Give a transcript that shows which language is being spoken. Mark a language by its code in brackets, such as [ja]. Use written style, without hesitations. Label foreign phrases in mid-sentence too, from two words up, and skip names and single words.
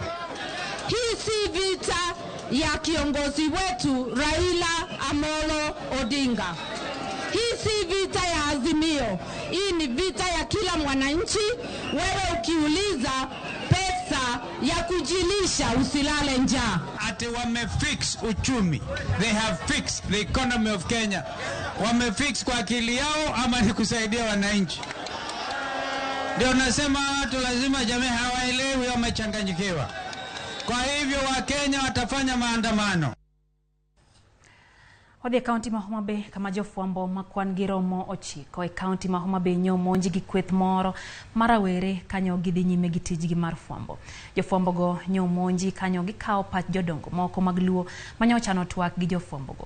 [sw] Hii si vita ya kiongozi wetu Raila Amolo Odinga. Hii si vita ya Azimio. Hii ni vita ya kila mwananchi. Wewe ukiuliza pesa ya kujilisha, usilale njaa. Ati wamefix uchumi. [en] They have fixed the economy of Kenya. [sw] Wamefix kwa akili yao ama ni kusaidia wananchi? Ndio nasema watu lazima jamii hawaelewi, wamechanganyikiwa. Kwa hivyo Wakenya watafanya maandamano. [luo] Odhi kaunti ma Homa Bay kama jofwambo makwan giromo ochiko e kaunti ma Homa Bay nyomonji gi kweth moro marawere kanyo gidhi nyime gi tijgi mar fwambo. Jofwambo go nyomonji kanyo gikao pach jodongo moko mag Luo manyochano twak gi jofwambo go.